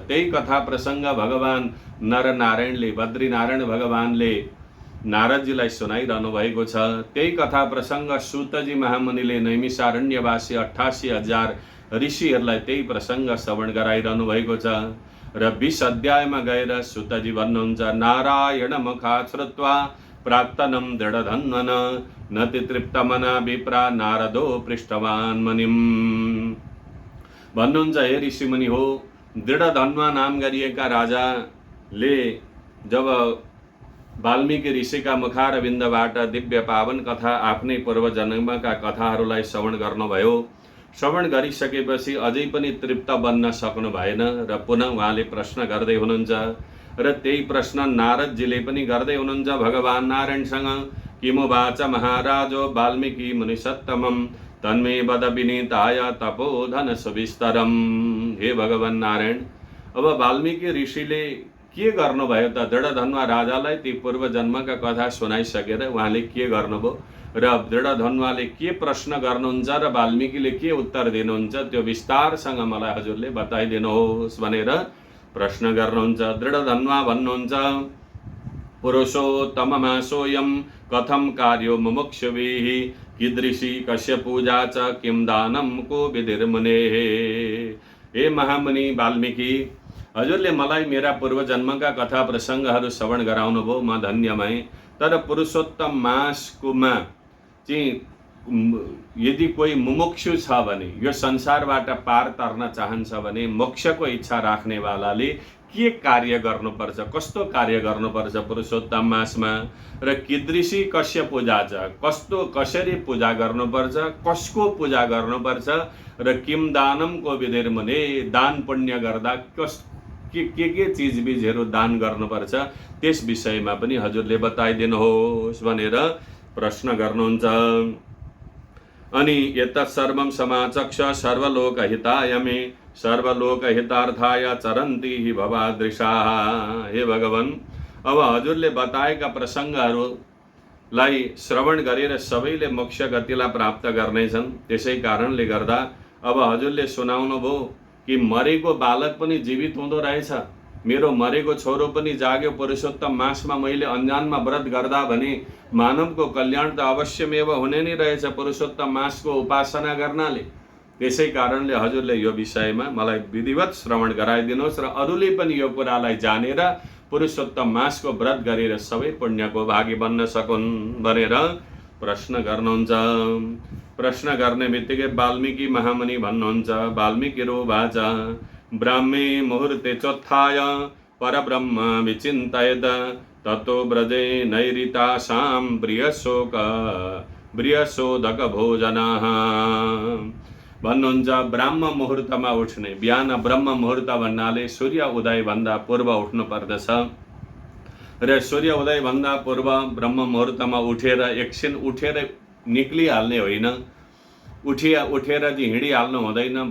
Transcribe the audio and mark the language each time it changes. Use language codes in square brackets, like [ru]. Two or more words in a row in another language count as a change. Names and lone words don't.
[ne] त्यही कथा प्रसङ्ग भगवान नरनारायणले बद्रीनारायण भगवानले नारदजीलाई सुनाइरहनु भएको छ। त्यही कथा प्रसङ्ग सूतजी महामुनिले नैमिषारण्यवासी 88,000 ऋषिहरूलाई त्यही प्रसङ्ग श्रवण गराइरहनु भएको छ। र 20 अध्यायमा गएर सुतजी भन्नुहुन्छ, [sa] नारायण मुखा श्रुत्वा प्राक्तनं दृढधन्वन नति तृप्तमना विप्रा नारदो पृष्ठवान् मुनिम्। [ne] भन्नुहुन्छ, हे ऋषिमुनि हो, दृढधन्वा नाम गरिएका राजाले जब वाल्मीकि ऋषिका मुखारविन्दबाट दिव्य पावन कथा आफ्नै पूर्वजन्मका कथाहरूलाई श्रवण गर्नुभयो। श्रवण गरिसकेपछि अझै पनि तृप्त बन्न सक्नु भएन र पुनः उहाँले प्रश्न गर्दै हुनुहुन्छ। र त्यही प्रश्न नारदजीले पनि गर्दै हुनुहुन्छ भगवान नारायणसँग, [sa] किमुवाच महाराजो वाल्मीकि मुनिसत्तमं तन्मे वद विनीताय तपोधन सुविस्तरम। [ne] हे भगवान नारायण, अब वाल्मीकि ऋषिले के गर्नुभयो त? दृढधन्वा राजालाई ती पूर्व जन्मका कथा सुनाइसकेर उहाँले के गर्नुभयो र दृढधन्वाले के प्रश्न गर्नुहुन्छ र वाल्मीकिले के उत्तर दिनुहुन्छ, त्यो विस्तारसँग मलाई हजुरले बताइदिनुहोस् भनेर प्रश्न गर्नुहुन्छ। दृढधन्वा भन्नुहुन्छ, [sa] पुरुषोत्तममा सोऽयं कथं कार्यो मुमुक्षुभिः कीदृशी कस्य पूजा च किं दानं को विधिर्मुनेः। [ne] हे महामुनि वाल्मीकि, हजुरले मलाई मेरा पूर्वजन्मका कथा प्रसङ्गहरू श्रवण गराउनु भयो, म धन्य भएँ। तर पुरुषोत्तम मासकोमा चाहिँ यदि कोही मुमुक्षु छ भने, यो संसारबाट पार तर्न चाहन्छ भने, मोक्षको इच्छा राख्नेवालाले के कार्य गर्नुपर्छ, कस्तो कार्य गर्नुपर्छ पुरुषोत्तम मासमा, र [sa] कीदृशी कस्य पूजा [ne] छ, कस्तो कसरी पूजा गर्नुपर्छ, कसको पूजा गर्नुपर्छ, र [sa] किम दानम को विधिर्मुने, [ne] दान पुण्य गर्दा के चिजबिजहरू दान गर्नुपर्छ, त्यस विषयमा पनि हजुरले बताइदिनुहोस् भनेर प्रश्न गर्नुहुन्छ। [sa] अनि एतत् सर्वं समाचक्ष सर्वलोकहिताय मे सर्वलोकहितार्थाय चरन्ति हि भवादृशाः। [ne] हे भगवान, अब हजुरले बताएका प्रसङ्गहरूलाई श्रवण गरेर सबैले मोक्ष गतिलाई प्राप्त गर्नेछन्। त्यसै कारणले गर्दा अब हजुरले सुनाउनु भयो कि मरेको बालक पनि जीवित हुँदो रहेछ, मेरो मरेको छोरो पनि जाग्यो। पुरुषोत्तम मासमा मैले अन्जानमा व्रत गर्दा भने मानवको कल्याण त अवश्यमेव हुने नै रहेछ पुरुषोत्तम मासको उपासना गर्नाले। त्यसै कारणले हजुरले यो विषयमा मलाई विधिवत श्रवण गराइदिनुहोस् र अरूले पनि यो कुरालाई जानेर पुरुषोत्तम मासको व्रत गरेर सबै पुण्यको भागी बन्न सकुन् भनेर प्रश्न गर्नुहुन्छ। प्रश्न गर्ने बित्तिकै वाल्मीकि महामुनि भन्नुहुन्छ, [sa] वाल्मीकिरुवाच ब्राह्मे मुहूर्ते चोत्थाय परब्रह्म विचिन्तयेत् ततो व्रजे नैरितासां ब्रियशोदक भोजनाः। [ne] भन्नुहुन्छ, ब्राह्म मुहुर्तमा उठ्ने, बिहान ब्रह्म मुहुर्त भन्नाले सूर्य उदय भन्दा पूर्व उठ्नु पर्दछ र सूर्य उदय भन्दा पूर्व ब्रह्म मुहुर्तमा उठेर एकछिन उठेर निक्लिहाल्ने होइन, उठेर चाहिँ हिँडिहाल्नु हुँदैन।